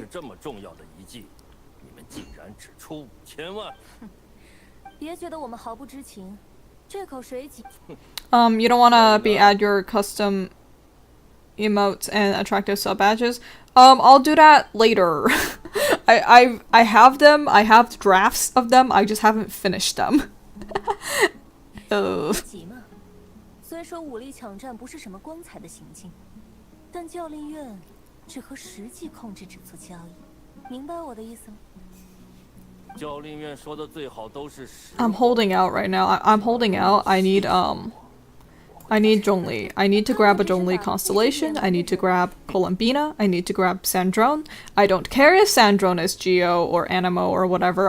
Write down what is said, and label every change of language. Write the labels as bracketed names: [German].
[Chinese] 是这么重要的遗迹，你们竟然只出5000万？别觉得我们毫不知情，这口水井。 [English] You don't wanna be add your custom emotes and attractive sub badges? I'll do that later. I have them. I have drafts of them. I just haven't finished them. [Chinese] 急嘛。虽说武力抢占不是什么光彩的行径，但教令院只和实际控制者做交易，明白我的意思吗？教令院说的最好都是实话。 [English] I'm holding out right now. I'm holding out. I need Zhongli. I need to grab a Zhongli constellation. I need to grab Columbina. I need to grab Sandrone. I don't care if Sandrone is Geo or Animo or whatever.